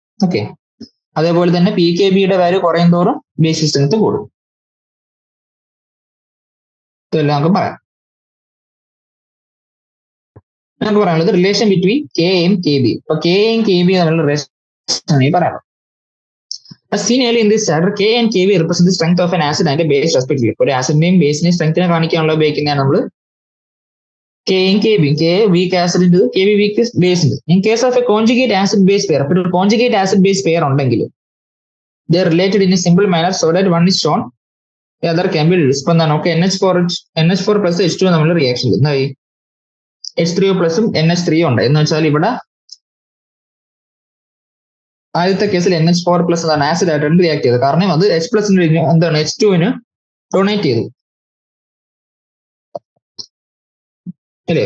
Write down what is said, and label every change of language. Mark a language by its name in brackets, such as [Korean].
[Malayalam] Okay, അതേപോലെ തന്നെ P K ബിയുടെ വാല്യൂ കുറയും തോറും ബേസിക് സ്ട്രെങ്ത് കൂടും. ഇതെല്ലാം നമുക്ക് പറയാം. നമുക്ക് പറയാനുള്ളത് റിലേഷൻ ബിറ്റ്വീൻ കെ എയും കെ ബി. അപ്പൊ കെ എയും കെ ബി തമ്മിലുള്ള റിലേഷൻ പറയാം. [English] seen earlier in this chapter, K and Kb represent the strength of an acid and a base respectively. [Malayalam] ഒരു ആസിഡിന്റെയും ബേസിന്റെയും സ്ട്രെങ്ത്തിനെ കാണിക്കാനുള്ള ഉപയോഗിക്കുന്നതാണ് നമ്മൾ കെയും കെ ബിയും. കെ വീക്ക് ആസിഡ് ഉണ്ട്, കെ ബി വീക്ക് ബേസ് ഉണ്ട്. [English] in case of a conjugate acid base pair, [Malayalam] അപ്പോൾ ഒരു കോൺജുഗേറ്റ് ആസിഡ് ബേസ് പെയർ ഉണ്ടെങ്കിൽ [English] they are related in a simple manner so that one is shown the other can be reduced. [Malayalam] ഇപ്പൊ എന്താണ്? നമുക്ക് NH4 plus H2 നമ്മൾ reaction എന്തായി? H3O പ്ലസും NH3 ഉണ്ട് എന്ന് വെച്ചാൽ ഇവിടെ ആദ്യത്തെ കേസിൽ NH4 പ്ലസ് എന്താണ് ആസിഡ് ആയിട്ടാണ് റിയാക്ട് ചെയ്തത്. കാരണം അത് H പ്ലസിന് എന്താണ് H2ന് ഡൊണേറ്റ് ചെയ്തു അല്ലേ?